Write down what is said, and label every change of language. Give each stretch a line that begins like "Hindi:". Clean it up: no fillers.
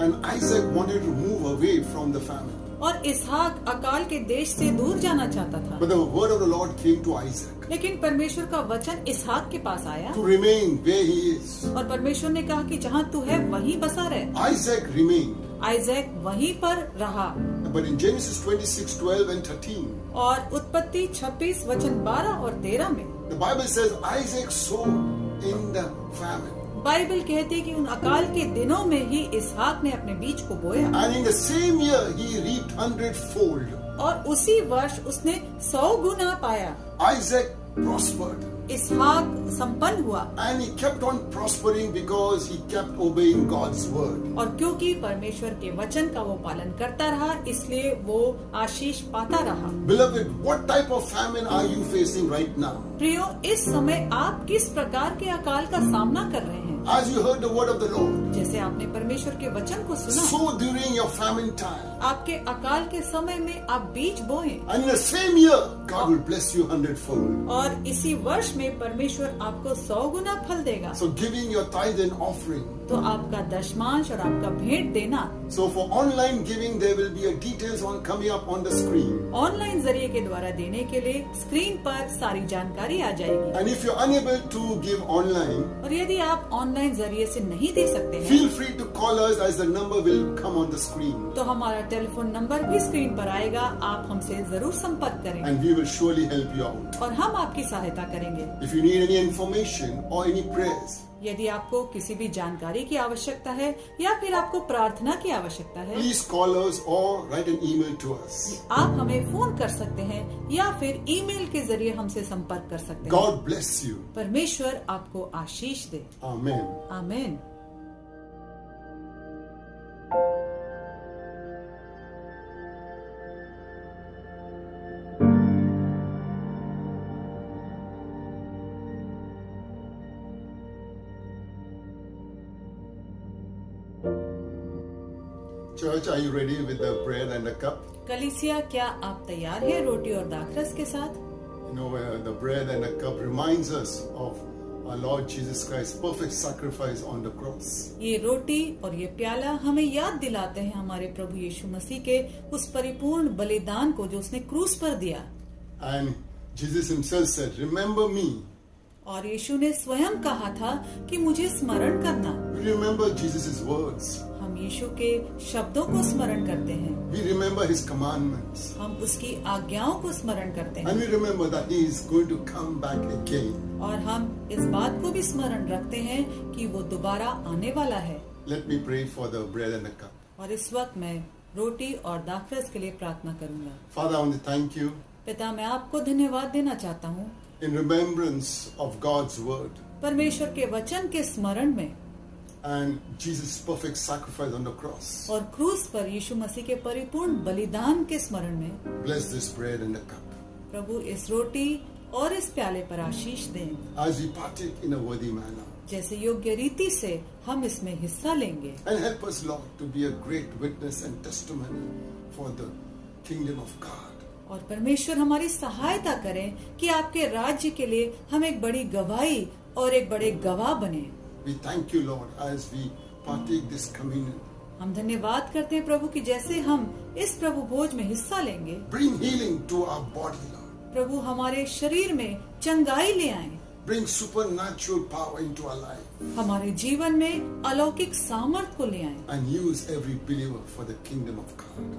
English: and Isaac wanted to move away from the famine.
Hindi: और इसहाक अकाल के देश से दूर जाना चाहता था,
English: But the word of the Lord came to Isaac
Hindi: लेकिन परमेश्वर का वचन इसहाक के पास आया
English: to remain where he is.
Hindi: और परमेश्वर ने कहा कि जहाँ तू है वहीं बसा रहे।
English: Isaac remained.
Hindi: आइजैक वहीं पर रहा।
English: But in Genesis 26, 12 and 13,
Hindi: और उत्पत्ति 26 वचन 12 और 13 में
English: the Bible says Isaac sowed in the famine.
Hindi: Bible कहती है कि उन अकाल के दिनों में ही इसहाक ने अपने बीज को बोया
English: And in the same year he reaped 100-fold.
Hindi: और उसी वर्ष उसने 100 गुना पाया।
English: Isaac prospered.
Hindi: इसहाक संपन्न हुआ
English: And he kept on prospering because he kept obeying God's word.
Hindi: और क्योंकि परमेश्वर के वचन का वो पालन करता रहा, इसलिए वो आशीष पाता रहा।
English: Beloved, what type of famine are you facing right now?
Hindi: प्रियो, इस समय आप किस प्रकार के अकाल का सामना कर रहे हैं?
English: As you heard the word of the Lord,
Hindi: जैसे आपने परमेश्वर के वचन को सुना,
English: sow during your famine time.
Hindi: आपके अकाल के समय में आप बीज बोएं
English: And in the same year, God will bless you 100-fold.
Hindi: और इसी वर्ष में परमेश्वर आपको 100 गुना फल देगा।
English: So giving your tithe and offering.
Hindi: तो आपका दशमांश और आपका भेंट देना।
English: So for online giving, there will be a details on coming up on the screen.
Hindi: Online जरिए के द्वारा देने के लिए स्क्रीन पर सारी जानकारी आ जाएगी।
English: And if you're unable to give online,
Hindi: और यदि आप ऑनलाइन जरिए से नहीं दे सकते हैं,
English: feel free to call us as the number will come on the screen.
Hindi: तो हमारा टेलीफोन नंबर भी स्क्रीन पर आएगा, आप हमसे जरूर संपर्क करें
English: And we will surely help you out.
Hindi: और हम आपकी सहायता करेंगे।
English: If you need any information or any prayers,
Hindi: यदि आपको किसी भी जानकारी की आवश्यकता है या फिर आपको प्रार्थना की आवश्यकता है,
English: please call us or write an email to us.
Hindi: आप हमें फोन कर सकते हैं या फिर ईमेल के जरिए हमसे संपर्क कर सकते हैं।
English: God bless you.
Hindi: परमेश्वर आपको आशीष दे।
English: Amen.
Hindi: आमीन।
English: Church, are you ready with the bread and the cup?
Hindi: कलीसिया, क्या आप तैयार हैं रोटी और दाखरस के साथ?
English: You know, the bread and the cup reminds us of our Lord Jesus Christ's perfect sacrifice on the cross.
Hindi: ये रोटी और ये प्याला हमें याद दिलाते हैं हमारे प्रभु यीशु मसीह के उस परिपूर्ण बलिदान को जो उसने क्रूस पर दिया।
English: And Jesus himself said, remember me.
Hindi: और यीशु ने स्वयं कहा था कि मुझे स्मरण करना।
English: We remember Jesus' words.
Hindi: हम यीशु के शब्दों को स्मरण करते हैं,
English: We remember his commandments.
Hindi: हम उसकी आज्ञाओं को स्मरण करते हैं
English: And we remember that he is going to come back again.
Hindi: और हम इस बात को भी स्मरण रखते हैं कि वो दोबारा आने वाला है।
English: Let me pray for the bread and the cup.
Hindi: और इस वक्त मैं रोटी और दाखरस के लिए प्रार्थना करूंगा।
English: Father, I want to thank you
Hindi: पिता, मैं आपको धन्यवाद देना चाहता हूँ
English: in remembrance of God's word
Hindi: परमेश्वर के वचन के स्मरण में
English: and Jesus' perfect sacrifice on the cross.
Hindi: और क्रूस पर यीशु मसीह के परिपूर्ण बलिदान के स्मरण में
English: Bless this bread and the cup
Hindi: प्रभु इस रोटी और इस प्याले पर आशीष दें,
English: as we partake in a worthy manner.
Hindi: जैसे योग्य रीति से हम इसमें हिस्सा लेंगे।
English: And help us, Lord, to be a great witness and testimony for the kingdom of God.
Hindi: और परमेश्वर हमारी सहायता करें कि आपके राज्य के लिए हम एक बड़ी गवाही और एक बड़े गवाह बने।
English: We thank you, Lord, as we partake this communion.
Hindi: हम धन्यवाद करते हैं प्रभु कि जैसे हम इस प्रभु भोज में हिस्सा लेंगे,
English: Bring healing to our body, Lord.
Hindi: प्रभु हमारे शरीर में चंगाई ले आए,
English: Bring supernatural power into our life.
Hindi: हमारे जीवन में अलौकिक सामर्थ को ले आए
English: And use every believer for the kingdom of God.